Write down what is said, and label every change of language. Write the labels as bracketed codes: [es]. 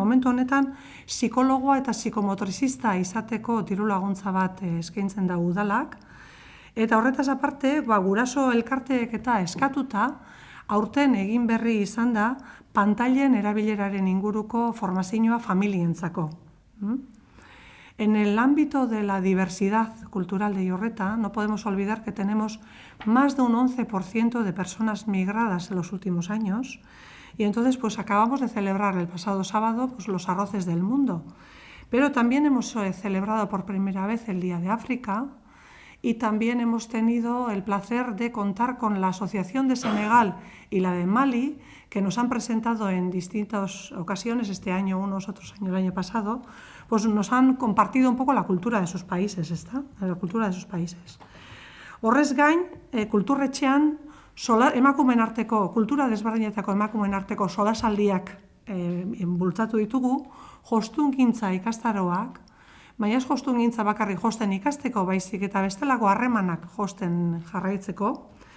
[eu] Momentu honetan, psikologoa eta psikomotorizista izateko diru laguntza bat eskaintzen da udalak, eta horretaz aparte, guraso elkarteek eta eskatuta, aurten egin berri izan da, pantailen erabileraren inguruko formazioa familientzako. [es] En el ámbito de la diversidad cultural de Iurreta, no podemos olvidar que tenemos más de un 11% de personas migradas en los últimos años, y entonces pues acabamos de celebrar el pasado sábado pues, los arroces del mundo. Pero también hemos celebrado por primera vez el Día de África, y también hemos tenido el placer de contar con la Asociación de Senegal y la de Mali, que nos han presentado en distintas ocasiones, este año unos, otros años, el año pasado, pues nos han compartido un poco la cultura de sus países, la cultura de sus países. [eu] Horrez gain, kulturretxean, emakumeen arteko, kultura desberdinetako emakumeen arteko solasaldiak bultzatu ditugu, jostungintza ikastaroak, baina ez jostungintza bakarrik josten ikasteko, baizik eta bestelako harremanak josten jarraitzeko,